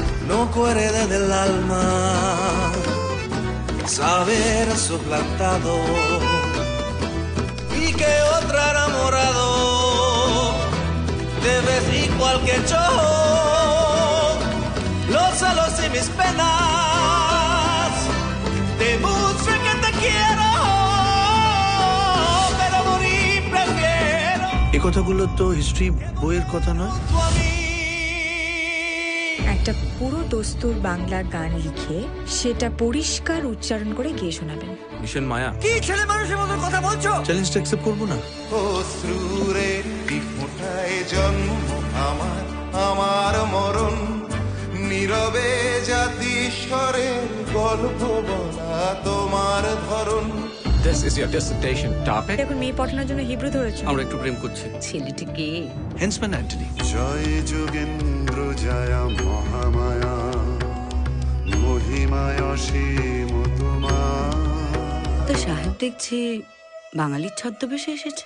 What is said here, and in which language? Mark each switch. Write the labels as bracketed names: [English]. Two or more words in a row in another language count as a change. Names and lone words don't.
[Spanish] no puede del alma saber suplantado y que otro enamorado de vez y cualquier yo los celos y mis penas demuestre que te quiero pero morir prefiero [Bangla] এই কথাগুলো তো হিস্ট্রি বইয়ের কথা নয়। একটা পুরো দস্তুর বাংলা গান লিখে সেটা পরিষ্কার উচ্চারণ করে গেয়ে শোনাবেন। মিশন মায়া কি ছেলে মানুষের মতো কথা বলছো? চ্যালেঞ্জটা অ্যাকসেপ্ট করবো না। অশ্রুরে ফোঁটায় জন্ম আমার আমার মরণ নীরবে জাতিস্বরের গল্প বলা তোমার ধরন। [English] This is your dissertation topic. [Bangla] এখন মেয়ে পটানোর জন্য হিব্রু ধরেছো। আমরা একটু প্রেম করছি। ছেলেটি কে? হেন্সম্যান অ্যান্টনি। জয় যোগেন্দ্র জয়া মহামায়া মহিমায় অসীম তোমার। তো সাহেব দেখছি বাঙালির ছদ্মবেশে এসেছে।